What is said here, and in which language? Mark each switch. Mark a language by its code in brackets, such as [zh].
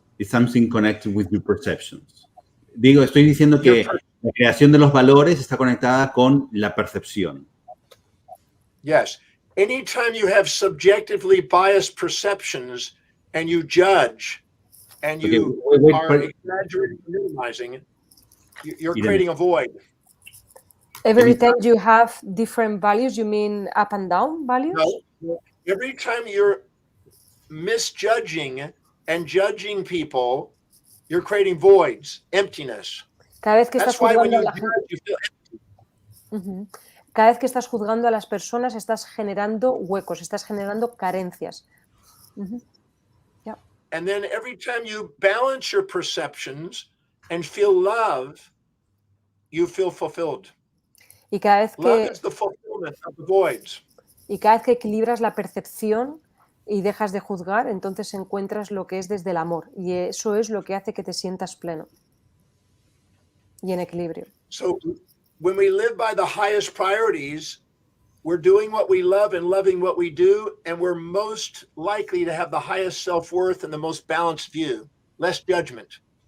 [en] It's something connected with your perceptions. [es] Estoy diciendo que la creación de los valores está conectada con la percepción. [en] Yes. Anytime you have subjectively biased perceptions and you judge and you are exaggerating, minimizing, you're creating a void. Every time you have different values, you mean up and down values? No. Every time you're misjudging and judging people, you're creating voids, emptiness. [es] Cada vez que estás juzgando a la gente. [en] You feel empty. [es] Cada vez que estás juzgando a las personas, estás generando huecos, estás generando carencias. [en] Yeah. And then every time you balance your perceptions and feel love, you feel fulfilled. [es] Y cada vez [en] Love is the fulfillment of the voids. [es] Y cada vez que equilibras la percepción y dejas de juzgar, entonces encuentras lo que es desde el amor. Y eso es lo que hace que te sientas pleno y en equilibrio. [en] So when we live by the highest priorities, we're doing what we love and loving what we do, and we're most likely to have the highest self-worth and the most balanced view, less judgment.